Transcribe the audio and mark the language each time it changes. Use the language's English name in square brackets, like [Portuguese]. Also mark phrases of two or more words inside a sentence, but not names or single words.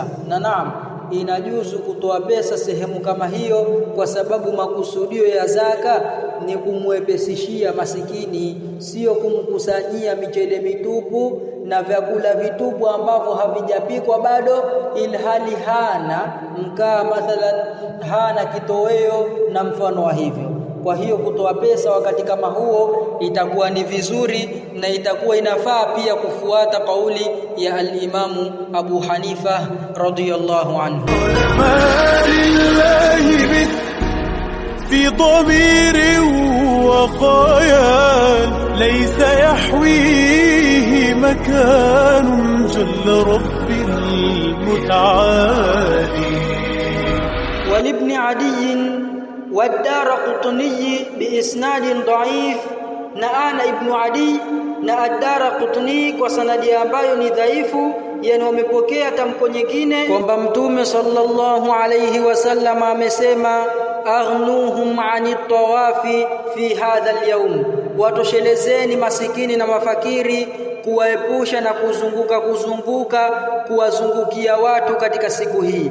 [Swahili] Na naam, inajuzu kutoa pesa sehemu kama hiyo, kwa sababu makusudio ya zaka ni kumwepesishia masikini, sio kumkusanyia michele mitupu na vyakula vitupu ambavyo havijapikwa bado, ilhali hana mkaa mathalan, hana kitoweo na mfano wa hivyo. Kwa hiyo kutoa pesa wakati kama huo itakuwa ni vizuri, na itakuwa inafaa pia kufuata kauli ya al-Imamu Abu Hanifa [Arabic] رضي الله عنه. في ضمير وخيال ليس يحويه مكان جل رب المتعالي. ولابن عدي والدارقطني بإسناد ضعيف، [Swahili] na Ibn Adi na ad-Daraqutni kwa sanadi ambayo ni dhaifu, yani wamepokea tamko nyingine kwamba Mtume [Arabic] صلى الله عليه وسلم [Swahili] amesema [Arabic] أغنوهم عن الطواف في هذا اليوم, [Swahili] watoshelezeni masikini na mafakiri kuwaepusha na kuzunguka kuwazungukia watu katika siku hii.